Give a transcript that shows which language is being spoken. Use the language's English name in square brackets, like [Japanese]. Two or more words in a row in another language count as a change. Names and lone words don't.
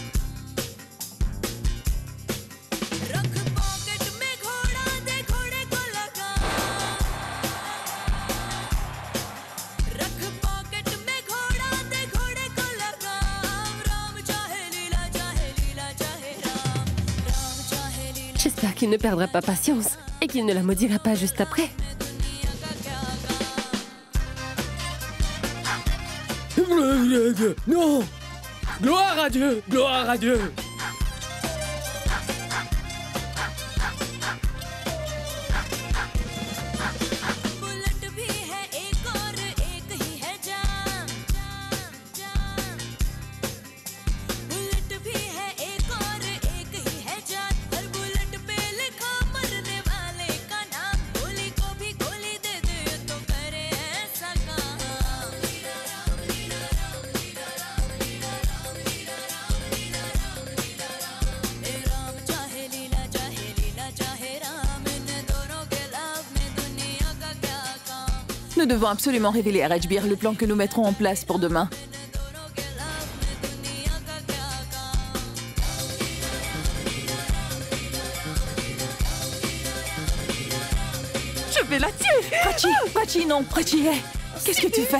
[Hindi] रख पॉकेट में घोड़ा दे घोड़े को लगा रख पॉकेट में घोड़ा दे घोड़े को लगा राम चाहे लीला चाहे राम चाहे लीला [French] J'espère qu'il ne perdra pas patience et qu'il ne la maudira pas juste après. Non! Gloire à Dieu! Gloire à Dieu! [Hindi] बुलेट भी है एक और एक ही है जान बुलेट भी है एक और एक ही है जान हर बुलेट पे लिखा मरने वाले का नाम गोली को भी गोली दे दे तो करे ऐसा काम राम चाहे लीला चाहे राम इन दोनों के लव में दुनिया का क्या काम [French] Nous devons absolument révéler à Rajbir le plan que nous mettrons en place pour demain. Je vais la tuer! Prachi, non, Prachi, hé! Qu'est-ce que tu fais?